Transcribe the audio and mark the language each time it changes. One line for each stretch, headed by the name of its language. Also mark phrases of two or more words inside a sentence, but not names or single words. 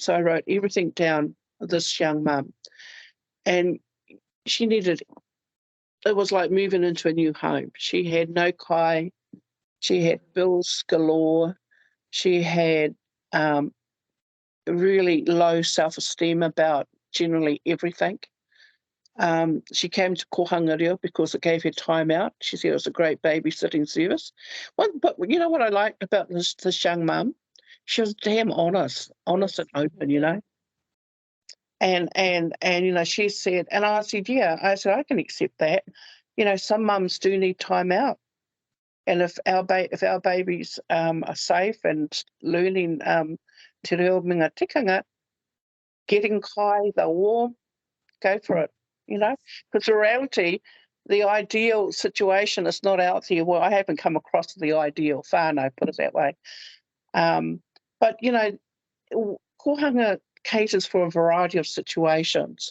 English: So I wrote everything down for this young mum. And she needed, it was like moving into a new home. She had no kai. She had bills galore. She had really low self-esteem about generally everything. She came to
Māori: kohanga reo
English: because it gave her time out. She said it was a great babysitting service. But you know what I liked about this young mum? She was damn honest and open, And she said, and I said, yeah, I can accept that. Some mums do need time out. And if our babies are safe and learning
Māori: te reo minga tikanga,
English: getting kai, they're warm, go for it, Because the reality, the ideal situation is not out there. Well, I haven't come across the ideal whānau, put it that way. But, kohanga caters for a variety of situations.